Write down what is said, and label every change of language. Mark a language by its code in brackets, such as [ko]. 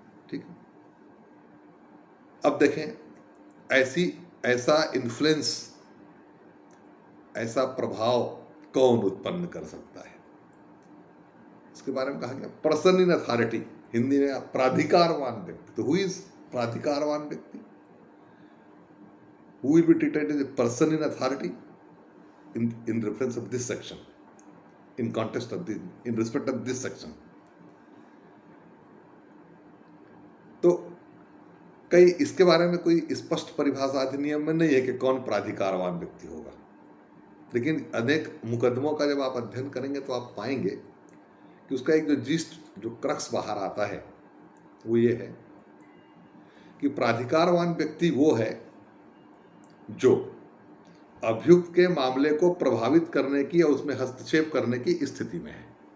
[hi] ठीक है, अब देखें ऐसा इन्फ्लुएंस, ऐसा प्रभाव कौन उत्पन्न कर सकता है, इसके बारे में कहा गया पर्सन इन अथॉरिटी, हिंदी में प्राधिकारवान व्यक्ति। तो हु इज प्राधिकारवान व्यक्ति? [en] Who will be treated as a person in authority in reference of this section, in respect of this section? [hi] तो कई इसके बारे में कोई स्पष्ट परिभाषा अधिनियम में नहीं है कि कौन प्राधिकारवान व्यक्ति होगा, लेकिन अनेक मुकदमों का जब आप अध्ययन करेंगे तो आप पाएंगे कि उसका एक जो क्रक्स बाहर आता है वो ये है कि प्राधिकारवान व्यक्ति वो है जो अभियुक्त के मामले को प्रभावित करने की या उसमें हस्तक्षेप करने की स्थिति में है।